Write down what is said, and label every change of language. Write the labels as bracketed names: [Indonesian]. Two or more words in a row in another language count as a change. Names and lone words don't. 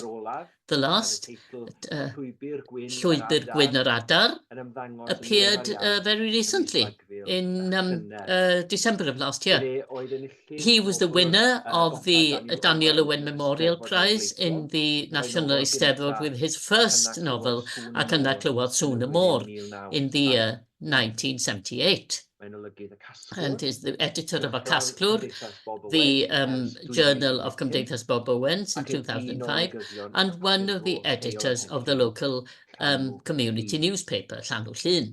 [English] The last, Llwyd Gwyn yr Adar, appeared very recently in December of last year. He was the winner of the Daniel Llwyd Memorial Prize in the National Eisteddfod with his first novel, Ac yna clywodd sŵn y môr, in the year 1978. And is the editor of a casglwr, the Journal of Cymdeithas Bob Owens in 2005, and one of the editors of the local community newspaper, Llyn.